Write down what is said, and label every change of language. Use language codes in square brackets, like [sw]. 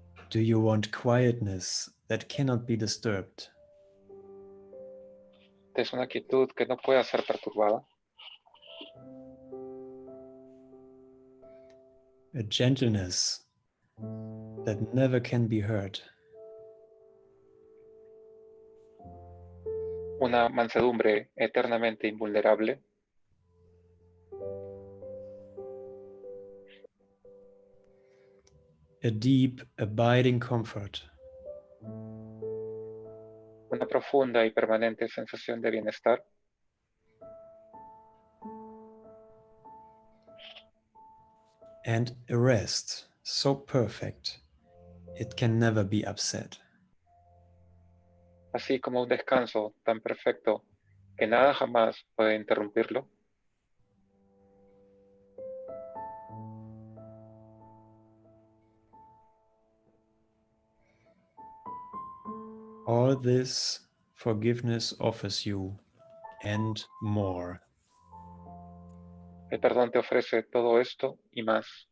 [en] Do you want quietness that cannot be disturbed? [es] ¿Es una quietud que no pueda ser perturbada? [en] A gentleness that never can be hurt? [es] ¿Una mansedumbre eternamente invulnerable? [en] A deep, abiding comfort? [es] ¿Una profunda y permanente sensación de bienestar? [en] And a rest so perfect it can never be upset. [es] Así como un descanso tan perfecto que nada jamás puede interrumpirlo? [en] All this forgiveness offers you and more. [es] El perdón te ofrece todo esto y más.